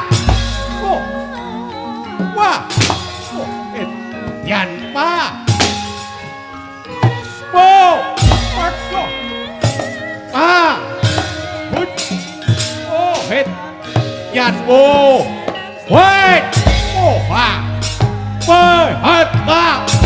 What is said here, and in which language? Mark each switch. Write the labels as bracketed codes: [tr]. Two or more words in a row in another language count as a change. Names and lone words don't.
[jv] Oh! Wah! Oh, edan, Pak. Oh! Waduh. Ah! Hut. Oh, edan. Oh! [en] Wait! Oh, ha! Wait! Hat, [jv] Pak!